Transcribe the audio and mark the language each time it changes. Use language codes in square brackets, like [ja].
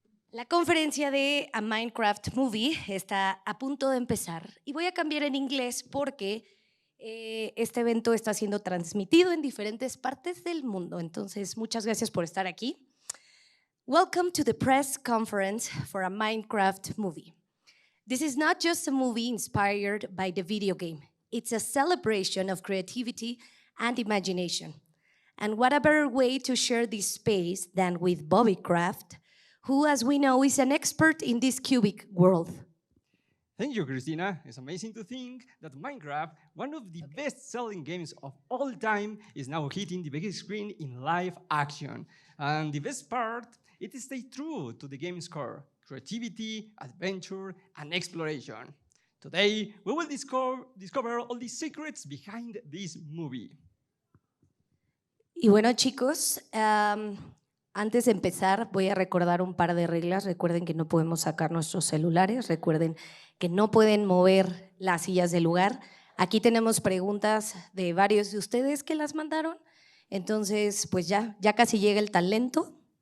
[es] La conferencia de A Minecraft Movie está a punto de empezar y voy a cambiar en inglés porque este evento está siendo transmitido en diferentes partes del mundo. Entonces, muchas gracias por estar aquí. [en] Welcome to the press conference for A Minecraft Movie. This is not just a movie inspired by the video game. It's a celebration of creativity and imagination. And what a better way to share this space than with Bobby Craft, who, as we know, is an expert in this cubic world. Thank you, Christina. It's amazing to think that Minecraft, one of the best-selling games of all time, is now hitting the biggest screen in live action. And the best part, it stays true to the game's core: creativity, adventure, and exploration. Today, we will discover all the secrets behind this movie. [es] Y bueno, chicos, antes de empezar voy a recordar un par de reglas. Recuerden que no podemos sacar nuestros celulares, recuerden que no pueden mover las sillas del lugar. Aquí tenemos preguntas de varios de ustedes que las mandaron, entonces pues ya casi llega el talento.